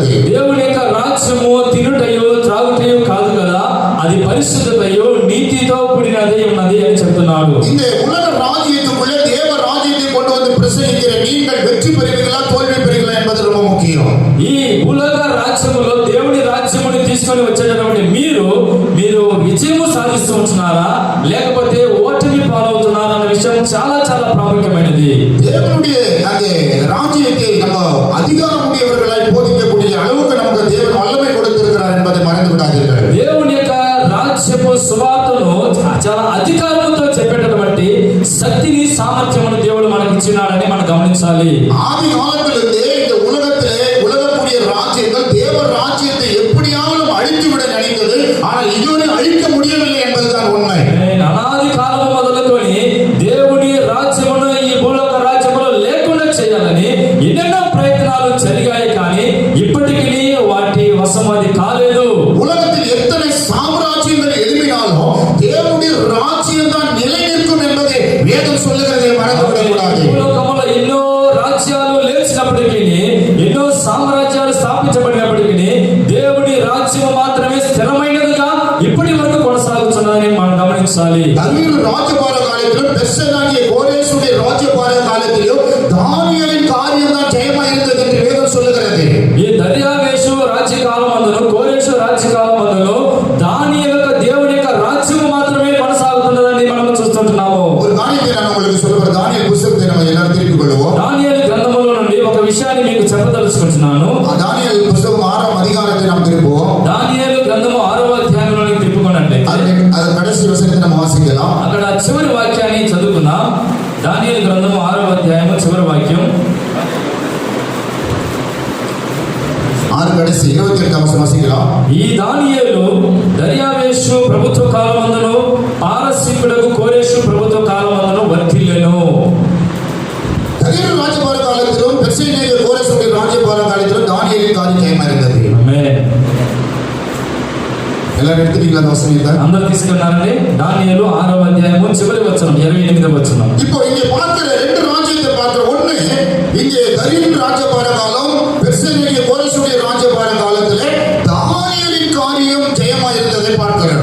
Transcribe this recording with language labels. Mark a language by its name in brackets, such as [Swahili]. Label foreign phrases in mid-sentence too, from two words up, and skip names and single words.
[Telugu] దేవుని యొక్క రాజ్యము తినుటయు త్రాగుటయు కాదు కదా, అది పరిశుద్ధతయు నీతితో కూడినది ఉన్నది అని చెప్తున్నాడు. [Tamil] இந்த உலக ராஜ்யத்துக்குள்ளே தேவ ராஜ்யத்தை கொண்டு வந்து பிரசங்கிக்கிற நீங்கள் வெற்றி பெறுவீர்களா தோல்வி பெறுவீர்களா என்பது ரொம்ப முக்கியம். [Telugu] ఈ ఉలగ రాజ్యములో దేవుని రాజ్యముని తీసుకొని వచ్చేటటువంటి మీరు విజయము సాధిస్తూ ఉంటున్నారా లేకపోతే ఓటమి పాలవుతున్నారా అన్న విషయం చాలా చాలా ప్రాముఖ్యమైనది. [Tamil] தேவனுடைய அந்த ராஜ்யத்தை நம்ம அதிகாரம் உடையவர்களாய் போதிக்கக்கூடிய அளவுக்கு நமக்கு தேவன் வல்லமை கொடுத்திருக்கிறார் என்பதை மறந்து விடாதீர்கள். [Telugu] దేవుని యొక్క రాజ్యపు సువార్తను చాలా అధికారంతో చెప్పేటటువంటి శక్తిని సామర్థ్యమును దేవుడు మనకి ఇచ్చినాడని మనం గమనించాలి. [Tamil] ஆதி காலத்திலிருந்தே இந்த உலகத்திலே உலகக்கூடிய ராஜ்யங்கள் தேவ ராஜ்யத்தை எப்படியாவது அழித்து விட நினைத்தது, ஆனால் இதுவரை அழிக்க முடியவில்லை என்பதுதான் உண்மை. [Telugu] అనాది కాలము మొదలుకొని దేవుని రాజ్యమును ఈ భూలోక రాజ్యములో లేకుండా చేయాలని ఎన్నెన్నో ప్రయత్నాలు జరిగాయి, కానీ ఇప్పటికీ వాటి వశమది కాలేదు. [Tamil] உலகத்தில் எத்தனை சாம்ராஜ்யங்கள் எழுப்பினாலும் தேவனுடைய ராஜ்யம் தான் நிலை நிற்கும் என்பதை வேதம் சொல்லுகிறதை மறந்து விடக்கூடாது. [Telugu] భూలోకములో ఎన్నో రాజ్యాలు లేచినప్పటికీ ఎన్నో సామ్రాజ్యాలు స్థాపించబడినప్పటికీ దేవుని రాజ్యం మాత్రమే స్థిరమైనదిగా ఇప్పటి వరకు కొనసాగుతున్నదని మనం గమనించాలి. [Tamil] தாவீது ராஜபார காலத்திலும் பெர்சனாகிய கோரேசுடைய ராஜபார காலத்திலும் தானியேலின் காரியம் தான் ஜெயமாயிருந்தது என்று வேதம் சொல்லுகிறது. [Telugu] ఈ దర్యావేషు రాజ్యకాలం అందులో కోరేషు రాజ్యకాలం అందులో దానియేలు యొక్క దేవుని యొక్క రాజ్యం మాత్రమే కొనసాగుతున్నదని మనం చూస్తుంటున్నాము. [Tamil] ஒரு காரியத்தை நான் உங்களுக்கு சொல்லுகிறேன். தானியேல் புத்தகத்தை நம்ம எல்லாரும் திருப்பிக் கொள்வோம். [Telugu] దానియేలు గ్రంథములో నుండి ఒక విషయాన్ని మీకు చెప్పదలుచుకుంటున్నాను. [Tamil] தானியேல் புத்தகம் 6ஆம் அதிகாரத்தை நாம் திருப்புவோம். [Telugu] దానియేలు గ్రంథము 6వ అధ్యాయంలోకి తిప్పుకోనండి. [Tamil] அது கடைசி வசனத்தை நம்ம வாசிக்கலாம். [Telugu] అక్కడ చివరి వాక్యాన్ని చదువుకుందాం. దానియేలు గ్రంథము 6వ అధ్యాయము చివరి వాక్యం [Tamil] 6 கடைசி 28 வசனம் வாசிக்கலாம். [Telugu] ఈ దానియేలు దర్యావేషు ప్రభుత్వ కాలమందును పారసీకుడకు కోరేషు ప్రభుత్వ కాలమందును వర్ధిల్లెను. [Tamil] தாவீது ராஜபார காலத்திலும் பெர்சனாகிய கோரேசுடைய ராஜபார காலத்திலும் தானியேலின் காரியம் ஜெயமாயிருந்தது. [Telugu] ఆమేన్. [Tamil] எல்லாரும் எடுத்துட்டீங்களா அந்த வசனத்தை? [Telugu] అందరూ తీసుకున్నారండి. దానియేలు 6వ అధ్యాయము చివరి వచనం 28వ వచనం. [Tamil] இப்போ இங்க பார்க்கிற ரெண்டு ராஜ்யத்தை பார்க்கிற ஒண்ணு இங்கே தாவீது ராஜபார காலம், பெர்சனாகிய கோரேசுடைய ராஜபார காலத்திலே தானியேலின் காரியம் ஜெயமாயிருந்ததை பார்க்கிறோம்.